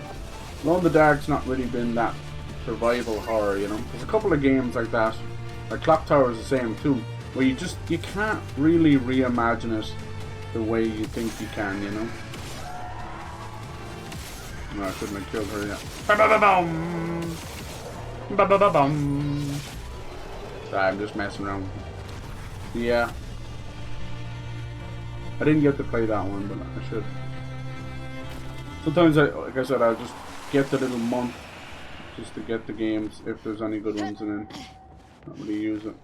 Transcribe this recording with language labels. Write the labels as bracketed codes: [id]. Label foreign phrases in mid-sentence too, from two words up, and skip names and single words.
[en] Alone in the Dark's not really been that survival horror, you know. There's a couple of games like that. Like Clock Tower is the same too, where you can't really reimagine it the way you think you can, you know. No, I shouldn't have killed her yet. Ba-ba-ba-bum! Ba-ba-ba-bum! Sorry, I'm just messing around. Yeah. I didn't get to play that one, but I should. Sometimes, like I said, I'll just get the little month just to get the games if there's any good ones, and then not really use it.